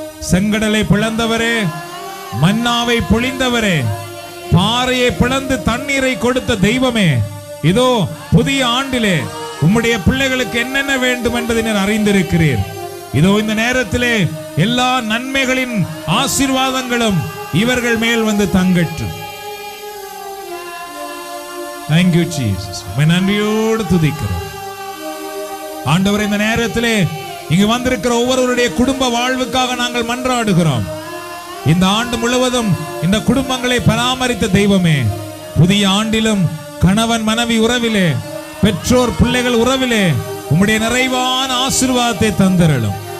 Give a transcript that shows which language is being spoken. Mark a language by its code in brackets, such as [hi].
[ta] செங்கடலை பிளந்தவரே, மன்னாவை பொழிந்தவரே, பாறையை பிளந்து தண்ணீரை கொடுத்த தெய்வமே, இதோ புதிய ஆண்டிலே உம்முடைய பிள்ளைகளுக்கு என்னென்ன வேண்டும் என்பதை நீர் அறிந்திருக்கிறீர். இதோ இந்த நேரத்திலே எல்லா நன்மைகளின் ஆசீர்வாதங்களும் இவர்கள் மேல் வந்து தங்கட்டும். [en] Thank you Jesus. [ta] நன்றியோடு துதிக்கிறோம். ஆண்டவரே, இந்த நேரத்திலே இங்கு வந்திருக்கிற ஒவ்வொருவருடைய குடும்ப வாழ்வுக்காக நாங்கள் மன்றாடுகிறோம். இந்த ஆண்டு முழுவதும் இந்த குடும்பங்களை பராமரித்த தெய்வமே, புதிய ஆண்டிலும் கணவன் மனைவி உறவிலே, பெற்றோர் பிள்ளைகள் உறவிலே உம்முடைய நிறைவான ஆசீர்வாதத்தை தந்தருளும்.